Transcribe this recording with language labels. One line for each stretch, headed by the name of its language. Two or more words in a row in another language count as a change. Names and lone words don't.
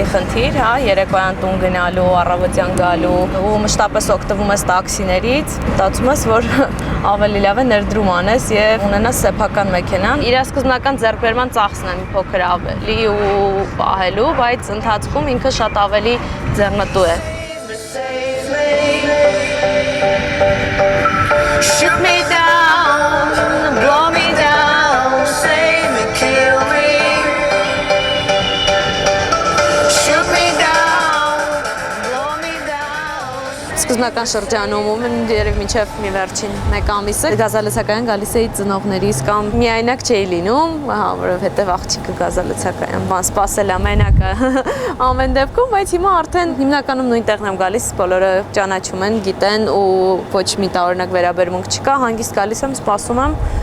Armenian: խնդիր, հա, երեկոյան տուն գնալու, առավոտյան գալու ու մշտապես օգտվում ես տաքսիներից, մտածում ես, որ ավելի լավ է ներդրում անես եւ ունենաս սեփական մեքենան։ Իր սկզբնական ձեռքբերման ծախսն է մի փոքր ավելի ու պահելու, բայց ընթացքում ինքը շատ ավելի ձեռնտու է։
English: Shoot me down, blow me down, save me, kill me. Shoot me down, blow me down.
Armenian: Սկզբնական շրջանում երևի մինչև մի վերջին մեկ ամիսը գազալցակայան գալիս էի ծնողներիս կամ միայնակ չէի լինում, հա, որովհետև աղջիկը գազալցակայան բան սպասել է մենակը ամեն դեպքում, բայց հիմա արդեն հիմնականում նույն տեղն եմ գալիս, բոլորը ճանաչում են, գիտեն ու ոչ մի տարօրինակ վերաբերմունք չկա, հանգիստ գալիս եմ, սպասում եմ։